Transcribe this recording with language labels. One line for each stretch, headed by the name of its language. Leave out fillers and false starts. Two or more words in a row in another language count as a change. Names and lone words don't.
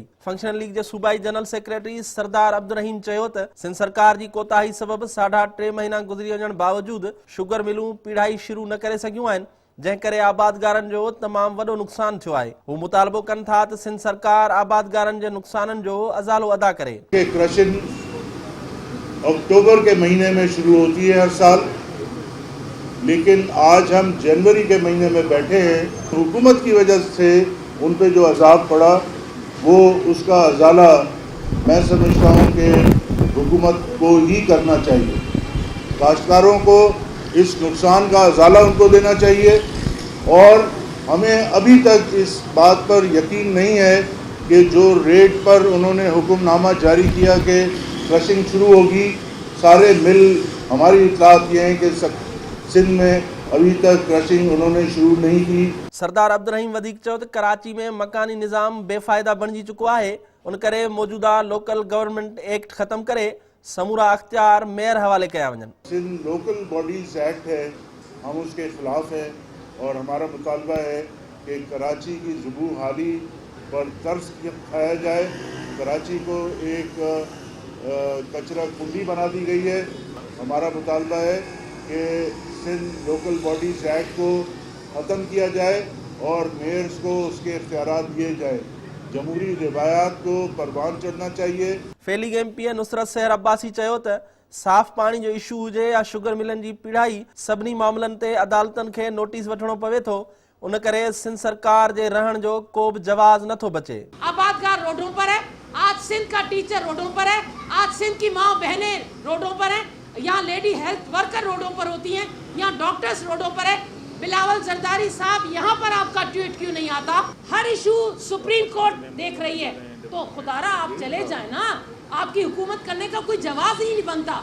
Sindhi: फंक्शनल लीग के सूबाई जनरल सेक्रेटरी सरदार अब्दुर्रहीम चयो त सिंध सरकार की कोताही सबब 3.5 महीना गुजरी वञण बावजूद शुगर मिलूं पीढ़ाई शुरू न करे सघियूं आहिनि, जंहिं करे आबादगारनि जो तमाम वॾो नुक़सान थियो आहे। हू मुतालबो कनि था त सिंध सरकार आबादगारनि जे नुक़साननि जो अज़ालो अदा करे।
Urdu: کرشنگ اکتوبر کے مہینے میں شروع ہوتی ہے ہر سال، لیکن آج ہم جنوری کے مہینے میں بیٹھے ہیں. حکومت کی وجہ سے ان پہ جو عذاب پڑا وہ اس کا ازالہ میں سمجھتا ہوں کہ حکومت کو ہی کرنا چاہیے. کاشتکاروں کو اس نقصان کا ازالہ ان کو دینا چاہیے اور ہمیں ابھی تک اس بات پر یقین نہیں ہے کہ جو ریٹ پر انہوں نے حکم نامہ جاری کیا کہ کرشنگ شروع ہوگی، سارے مل ہماری اطلاعات یہ ہے کہ سندھ میں ابھی تک کرشنگ انہوں نے شروع نہیں کی.
Sindhi: सरदार अब्दुर्रहीम वधीक चयो त कराची में मकानी निज़ाम बेफ़ाइदा बणिजी चुको आहे, उन करे मौजूदा लोकल गवर्नमेंट एक्ट ख़त्म करे समूरा अख्तियार मेयर हवाले कया वञनि।
Urdu: سندھ لوکل باڈیز ایکٹ ہے، ہم اس کے خلاف ہیں اور ہمارا مطالبہ ہے کہ کراچی کی زبوں حالی پر ترس کھایا جائے. کراچی کو ایک کچرا کنڈی بنا دی گئی ہے. ہمارا مطالبہ ہے کہ سندھ لوکل باڈیز ایکٹ کو ختم کیا جائے اور میئرز کو اس کے اختیارات دیے جائے. جمہوری روایات کو پروان چڑھنا چاہیے.
Sindhi: फेलिग एमपी नुसरत सहर अब्बासी चयो त साफ़ पानी जो इशू हुजे या शुगर मिलन की पीढ़ाई सभिनी मामलन ते अदालतन के नोटिस वठणो पवे थो, उन करे सिंध सरकार जे रहण जो को भी जवाज़ नथो बचे।
Urdu: آبادگار روڈوں پر ہے، آج سندھ کا ٹیچر روڈوں پر ہے، آج سندھ کی ماں بہنیں روڈوں پر ہے، یہاں
English: lady health worker
Urdu: روڈوں پر ہوتی ہیں، یہاں ڈاکٹرز روڈوں پر ہے. بلاول زرداری صاحب، یہاں پر آپ کا ٹویٹ کیوں نہیں آتا? ہر ایشو سپریم کورٹ دیکھ رہی ہے، تو خدارا آپ چلے جائے نا، آپ کی حکومت کرنے کا کوئی جواب ہی نہیں بنتا.